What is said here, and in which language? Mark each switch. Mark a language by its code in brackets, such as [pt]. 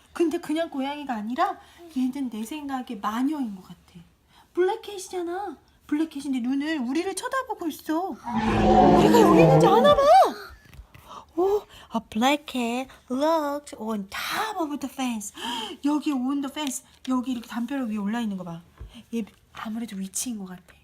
[ko] 근데 그냥 고양이가 아니라 얘는 내 생각에 마녀인 것 같아. 블랙캣이잖아. 블랙캣인데 눈을 우리를 쳐다보고 있어. 우리가 여기 있는지 아나 봐. [en] 오, a black cat looked on top of the fence. [ko] 여기 [en] on the fence. [ko] 여기 이렇게 담벼락 위에 올라 있는 거 봐. 얘 아무래도 위치인 것 같아.